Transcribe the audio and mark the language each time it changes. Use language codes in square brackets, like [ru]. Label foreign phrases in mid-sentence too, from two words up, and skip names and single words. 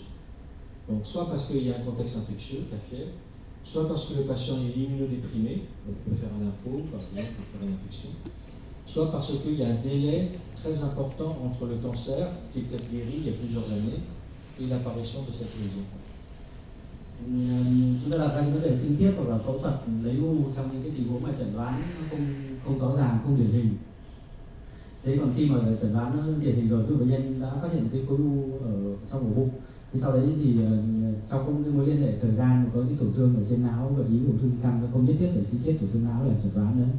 [fr] Donc soit parce qu'il y a un contexte infectieux, la fièvre, soit parce que le patient est immunodéprimé, donc on peut faire un lympho par exemple pour faire une infection, soit parce qu'il y a un délai très important entre le cancer qui était guéri il y a plusieurs années et l'apparition de cette lésion. [vi] Chúng ta đặt ra những vấn đề sinh thiết hoặc là phẫu thuật lấy u trong những cái tình huống mà chẩn đoán không rõ ràng, không điển hình. Thế còn khi mà chẩn đoán nó điển hình rồi, tức bệnh nhân đã phát hiện cái khối u ở trong ổ bụng, thì sau đấy thì trong cái mối liên hệ thời gian có cái tổn thương ở trên não gợi ý ung thư di căn, nó không nhất thiết phải sinh thiết tổn thương não để chẩn đoán nữa.